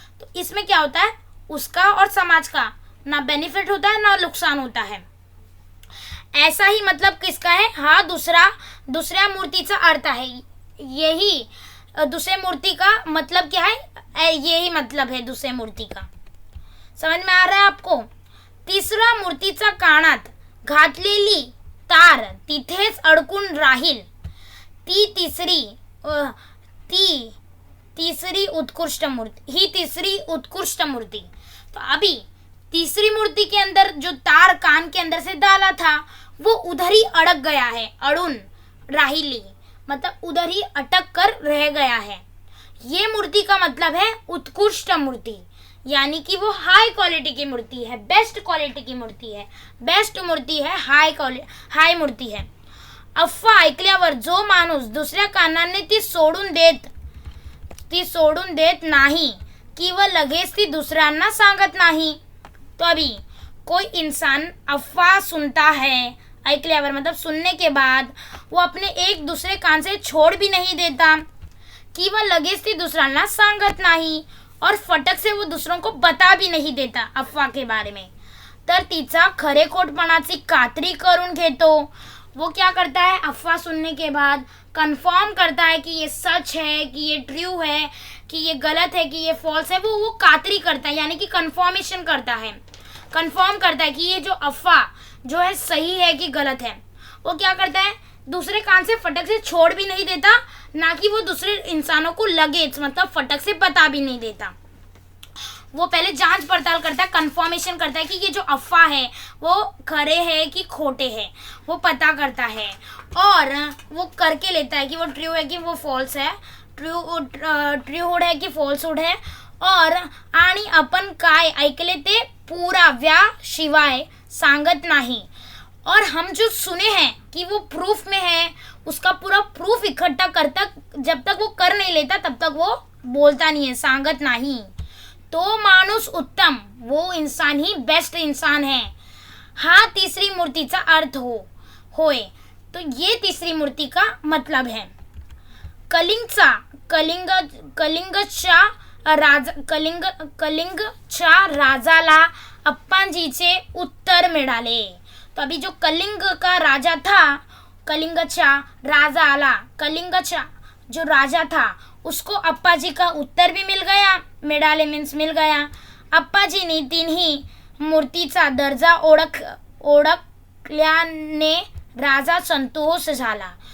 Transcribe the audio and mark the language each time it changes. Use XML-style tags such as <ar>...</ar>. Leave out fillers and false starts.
<hi>तो इसमें क्या होता है, उसका और समाज का ना बेनिफिट होता है ना नुकसान होता है। ऐसा ही मतलब किसका है, हाँ दूसरा मूर्तिचा अर्थ है, यही दूसरे मूर्ति का मतलब क्या है, यही मतलब है दूसरे मूर्ति का। समझ में आ रहा है आपको।</hi> <mr>तिसरा मूर्तीचा कानात घातलेली तार तिथेच अडकून राहील, ती तीसरी उत्कृष्ट मूर्ति, ही तीसरी उत्कृष्ट मूर्ति।</mr> <hi>तो अभी तीसरी मूर्ति के अंदर जो तार कान के अंदर से डाला था वो उधर ही अड़क गया है,</hi> <mr>अड़ुन राहिली</mr> <hi>मतलब उधर ही अटक कर रह गया है। ये मूर्ति का मतलब है उत्कृष्ट मूर्ति, यानी कि वो हाई क्वालिटी की मूर्ति है, बेस्ट क्वालिटी की मूर्ति है, बेस्ट मूर्ति है, हाई मूर्ति है।</hi> <mr>अफवा ऐकल्यावर जो माणूस दुसऱ्या कानाने ती सोडून देत नाही किंवा लगेच ती दुसऱ्यांना सांगत नाही।</mr> <hi>तो अभी कोई इंसान अफवाह सुनता है, ऐकल्यावर मतलब सुनने के बाद वो अपने एक दूसरे कान से छोड़ भी नहीं देता,</hi> <mr>किंवा लगेच ती दुसऱ्यांना सांगत नाही,</mr> <hi>और फटक से वो दूसरों को बता भी नहीं देता अफवाह के बारे में।</hi> <mr>तर तिचा खरेखोटपणाची खात्री करून घेतो.</mr> <hi>वो क्या करता है, अफवाह सुनने के बाद कंफर्म करता है कि ये सच है, कि ये ट्रू है, कि ये गलत है, कि ये फॉल्स है. वो खात्री करता है, यानी कि कंफर्मेशन करता है, कंफर्म करता है कि ये जो अफवाह जो है सही है कि गलत है. वो क्या करता है, दूसरे कान से फटक से छोड़ भी नहीं देता, ना कि वो दूसरे इंसानों को लगे, मतलब फटक से बता भी नहीं देता. वो पहले जांच पड़ताल करता है, कंफर्मेशन करता है कि ये जो अफवाह है वो खरे है कि खोटे हैं, वो पता करता है और वो करके लेता है कि वो ट्रू है कि वो फॉल्स है, ट्रूहुड है कि फॉल्सहुड है.</hi> <mr>और आणि आपण काय ऐकले ते पुराव्या शिवाय सांगत नाही.</mr> <hi>और हम जो सुने हैं कि वो प्रूफ में है, उसका पूरा प्रूफ इकट्ठा करता, जब तक वो कर नहीं लेता तब तक वो बोलता नहीं है,</hi> <mr>सांगत नाही. तो माणूस उत्तम,</mr> <hi>वो इंसान ही बेस्ट इंसान है.</hi> <mr>हा तिसरी मूर्तीचा अर्थ होय.</mr> <hi>तो ये तीसरी मूर्ति का मतलब है.</hi> <mr>कलिंगच्या राजाला अप्पाजीचे उत्तर मिळाले.</mr> <hi>तो अभी जो कलिंग का राजा था, कलिंगच्या जो राजा था उसको अप्पाजी का उत्तर भी मिल गया. मिळाले मीन्स मिल गया.</hi> <mr>अप्पाजीने तिन्ही मूर्तीचा दर्जा ओळखल्याने राजा संतोष झाला.</mr>